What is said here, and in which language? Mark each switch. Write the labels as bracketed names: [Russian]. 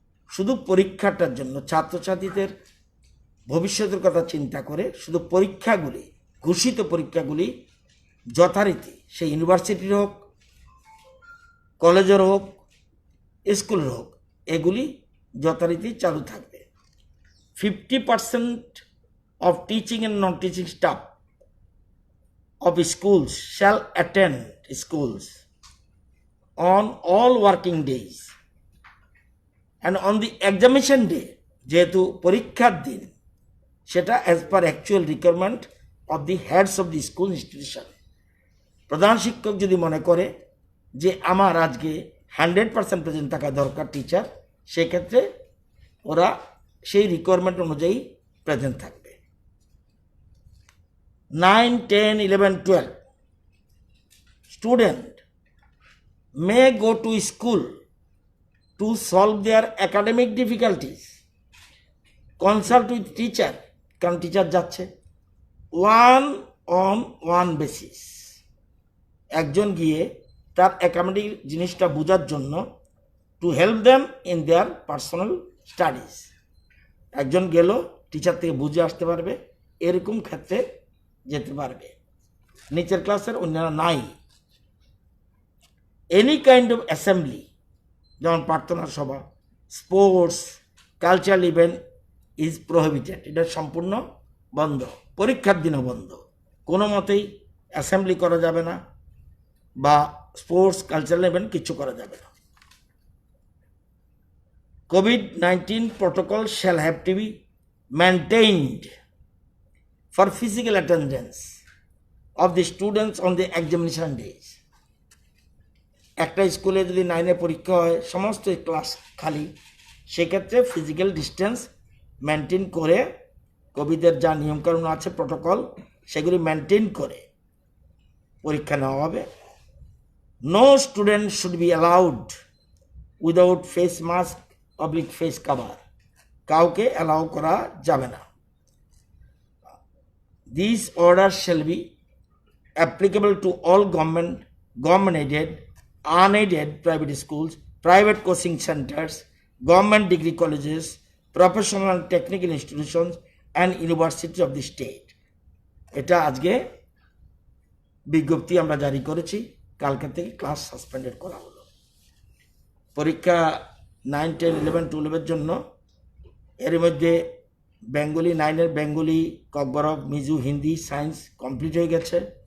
[Bangla] শুধু পরীক্ষাটার জন্য ছাত্রছাত্রীদের ভবিষ্যতের কথা চিন্তা করে শুধু পরীক্ষাগুলি, ঘোষিত পরীক্ষাগুলি যথারীতি সেই ইউনিভার্সিটির হোক, কলেজের হোক, স্কুলের হোক, এগুলি যথারীতি চালু থাকবে। [English] 50% of teaching and non-teaching staff of schools shall attend schools on all working days and on the examination day, [Bangla] যেহেতু পরীক্ষার দিন, সেটা [English] as per actual requirement of the heads of the school institution। [Bangla] প্রধান শিক্ষক যদি মনে করে যে আমার আজকে 100% প্রেজেন্ট থাকা দরকার টিচার, সেক্ষেত্রে ওরা সেই রিকোয়ারমেন্ট অনুযায়ী প্রেজেন্ট থাকবে। [English] 9, 10, 11, 12 student may go to school to solve their academic difficulties, consult with teacher, [Bangla] কারণ টিচার যাচ্ছে, [English] 1-on-1 basis। [Bangla] একজন গিয়ে তার একাডেমিক জিনিসটা বোঝার জন্য [English] To help them in their personal studies. [Bangla] একজন গেল, টিচার থেকে বুঝে আসতে পারবে, এরকম ক্ষেত্রে যেতে পারবে। নিচের ক্লাসের অন্যান্য নাই। [English] any kind of assembly, [Bangla] যেমন প্রার্থনা সভা, [English] sports, cultural event is prohibited, [Bangla] এটা সম্পূর্ণ বন্ধ। পরীক্ষার দিনও বন্ধ, কোনো মতেই অ্যাসেম্বলি করা যাবে না বা স্পোর্টস, কালচারাল ইভেন্ট কিছু করা যাবে না। [English] COVID-19 protocol shall have to be maintained for physical attendance of the students on the examination days। [Bangla] একটা স্কুলে যদি 9-এ পরীক্ষা হয়, সমস্ত ক্লাস খালি, সেক্ষেত্রে ফিজিক্যাল ডিস্টেন্স মেনটেন করে কোভিডের যা নিয়মকানুন আছে, প্রোটোকল, সেগুলি মেনটেন করে পরীক্ষা নেওয়া হবে। [English] no student should be allowed without face mask oblique face cover, [Bangla] কাউকে অ্যালাউ করা যাবে না। [English] This order shall be applicable to all government aided, unaided private schools, private coaching centers, government degree colleges, professional and technical institutions and universities of the state. [Bangla] এটা আজকে বিজ্ঞপ্তি আমরা জারি করেছি, কালকে থেকে ক্লাস সাসপেন্ডেড করা হলো। পরীক্ষা 9, 10, 11, 12-এর জন্য এর মধ্যে Bengali 9-এর Bengali Kokborok Miju Hindi science complete হয়ে গেছে।